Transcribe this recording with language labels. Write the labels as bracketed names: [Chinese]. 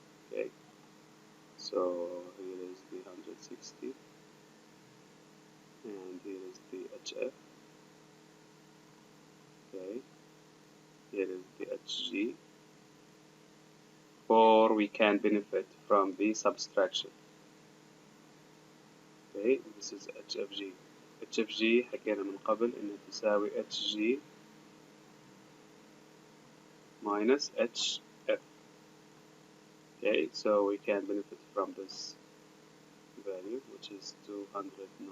[English] Okay, so here is the 160 and here is the HF. Okay, here is the HG, or we can benefit from the subtraction. Okay, this is HFG. [Arabic] HFG حكينا من قبل إنه تساوي HG minus HF. [English] Okay, so we can benefit from this value, which is 209.9.